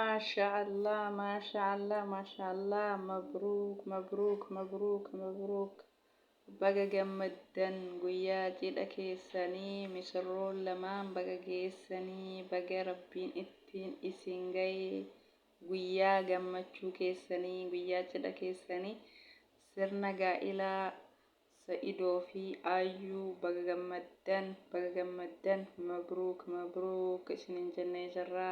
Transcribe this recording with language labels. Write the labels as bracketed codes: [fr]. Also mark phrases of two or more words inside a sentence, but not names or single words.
[ar] شاء الله ما شاء الله ما شاء الله مبروك مبروك مبروك مبروك [om] baga gammaddan guyyaa cidha keessanii misirroon lamaan baga geessanii baga rabbiin ittiin isin ga'e guyyaa gammachuu keessanii guyyaa cidha keessanii sirna gaa'ilaa Sa'idoo fi Aayyuu baga gammaddan [ar] مبروك مبروك [om] isiniin jennee jirra.